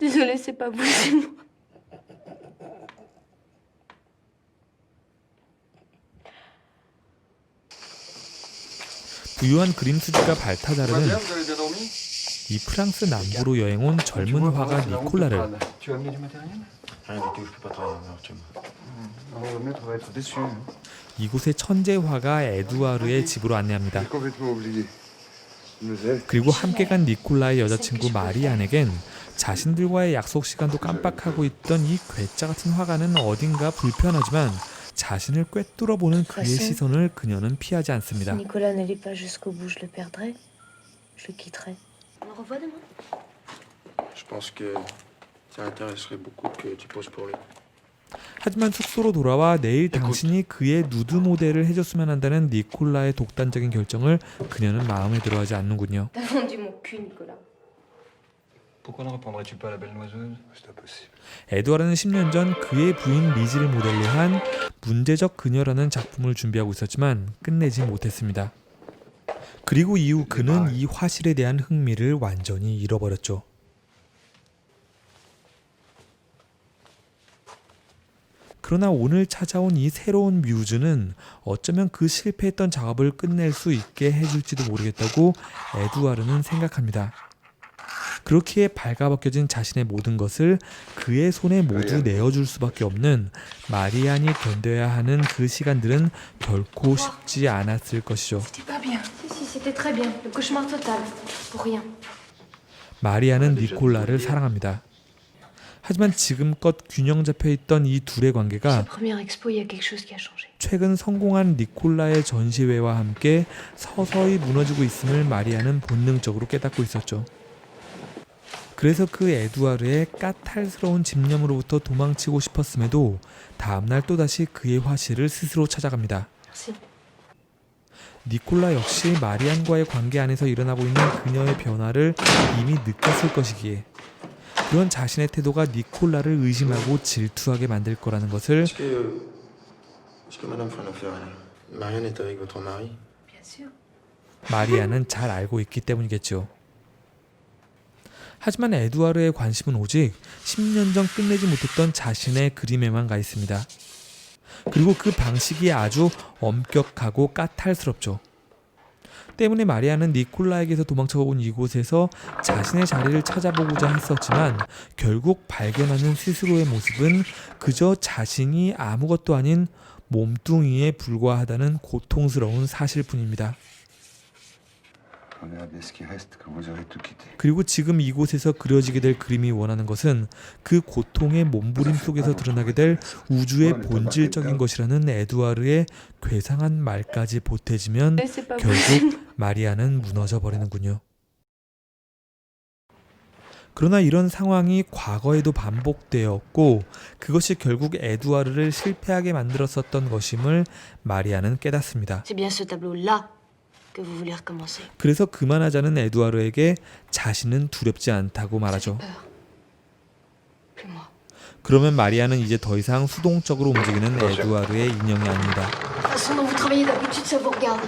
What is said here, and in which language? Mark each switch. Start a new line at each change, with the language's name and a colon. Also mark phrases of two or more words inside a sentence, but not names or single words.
French: Désolée, c'est pas vous, c'est moi.
Korean: 부유한 그림 수지가 발타자르는
French: Vous avez bien dormi?
Korean: 이 프랑스 남부로 여행 온 젊은 화가 니콜라를
French: Tu as amené du matériel? Rien du tout, je peux pas travailler en chez moi. Alors, le maître va être déçu.
Korean: 이곳의 천재 화가 에두아르의 집으로 안내합니다.
French: J'ai complètement oublié. Mademoiselle.
Korean: 그리고 함께 간 니콜라의 여자친구 마리안에겐 자신들과의 약속 시간도 깜빡하고 있던 이 괴짜 같은 화가는 어딘가 불편하지만 자신을 꿰뚫어보는 그의 시선을 그녀는 피하지 Si 않습니다.
French: Nicolas n'allait pas jusqu'au bout, je le perdrais. Je le quitterais. On le revoit demain? Je pense que ça intéresserait beaucoup que tu poses pour lui.
Korean: 하지만 숙소로 돌아와 내일 당신이 그의 누드 모델을 해줬으면 한다는 니콜라의 독단적인 결정을 그녀는 마음에 들어하지 않는군요.
French: T'as vendu mon cul, Nicolas. Pourquoi ne reprendrais-tu pas la belle noiseuse? C'est impossible.
Korean: 에두아르는 10년 전 그의 부인 리지를 모델로 한 문제적 그녀라는 작품을 준비하고 있었지만 끝내지 못했습니다. 그리고 이후 그는 이 화실에 대한 흥미를 완전히 잃어버렸죠. 그러나 오늘 찾아온 이 새로운 뮤즈는 어쩌면 그 실패했던 작업을 끝낼 수 있게 해줄지도 모르겠다고 에두아르는 생각합니다. 그렇기에 발가벗겨진 자신의 모든 것을 그의 손에 모두 내어줄 수밖에 없는 마리안이 견뎌야 하는 그 시간들은 결코 쉽지 않았을 것이죠.
French: C'était pas bien. Si, c'était très bien. Le cauchemar total. Pour rien.
Korean: 마리안은 니콜라를 사랑합니다. 하지만 지금껏 균형 잡혀 있던 이 둘의 관계가
French: Sa première expo, il y a quelque chose qui a changé.
Korean: 최근 성공한 니콜라의 전시회와 함께 서서히 무너지고 있음을 마리안은 본능적으로 깨닫고 있었죠. 그래서 그 에두아르의 까탈스러운 집념으로부터 도망치고 싶었음에도 다음날 또다시 그의 화실을 스스로 찾아갑니다. Merci. 니콜라 역시 마리안과의 관계 안에서 일어나고 있는 그녀의 변화를 이미 느꼈을 것이기에 그런 자신의 태도가 니콜라를 의심하고 질투하게 만들 거라는 것을
French: Est-ce que Madame Franoferre, Marianne est avec votre mari? Bien sûr.
Korean: 마리안은 잘 알고 있기 때문이겠죠. 하지만 에두아르의 관심은 오직 10년 전 끝내지 못했던 자신의 그림에만 가 있습니다. 그리고 그 방식이 아주 엄격하고 까탈스럽죠. 때문에 마리아는 니콜라에게서 도망쳐온 이곳에서 자신의 자리를 찾아보고자 했었지만 결국 발견하는 스스로의 모습은 그저 자신이 아무것도 아닌 몸뚱이에 불과하다는 고통스러운 사실뿐입니다.
French: Regardez ce qui reste quand vous aurez tout quitté.
Korean: 그리고 지금 이곳에서 그려지게 될 그림이 원하는 것은 그 고통의 몸부림 속에서 드러나게 될 우주의 본질적인 것이라는 에두아르의 괴상한 말까지 보태지면
French: C'est pas vous.
Korean: 결국 마리아는 무너져 버리는군요. 그러나 이런 상황이 과거에도 반복되었고 그것이 결국 에두아르를 실패하게 만들었었던 것임을 마리아는 깨닫습니다.
French: C'est bien ce tableau-là que vous voulez recommencer.
Korean: 그래서 그만하자는 에두아르에게 자신은 두렵지 않다고 말하죠.
French: Peur. Plus moi.
Korean: 그러면 마리아는 이제 더 이상 수동적으로 움직이는 에두아르의 인형이 아닙니다.
French: La façon dont vous travaillez d'habitude, ça vous regarde.